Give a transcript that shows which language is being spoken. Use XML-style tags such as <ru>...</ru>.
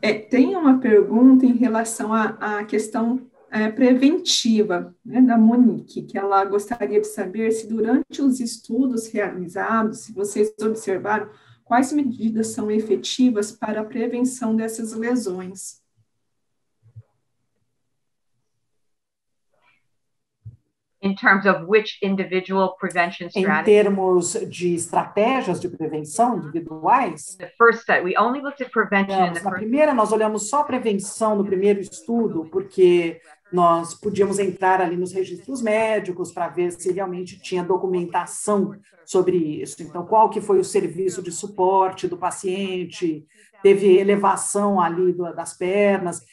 <pt>Tem uma pergunta em relação à questão preventiva, né, da Monique, que ela gostaria de saber se durante os estudos realizados, se vocês observaram, quais medidas são efetivas para a prevenção dessas lesões.</pt> <en>In terms of which individual prevention strategies?</en> <pt>Em termos de estratégias de prevenção individuais?</pt> <en>The first study, we only looked at prevention in the</en> <pt>Na primeira, nós olhamos só prevenção no primeiro estudo, porque nós podíamos entrar ali nos registros médicos para ver se realmente tinha documentação sobre isso. Então, qual que foi o serviço de suporte do paciente, teve elevação ali das pernas.</pt>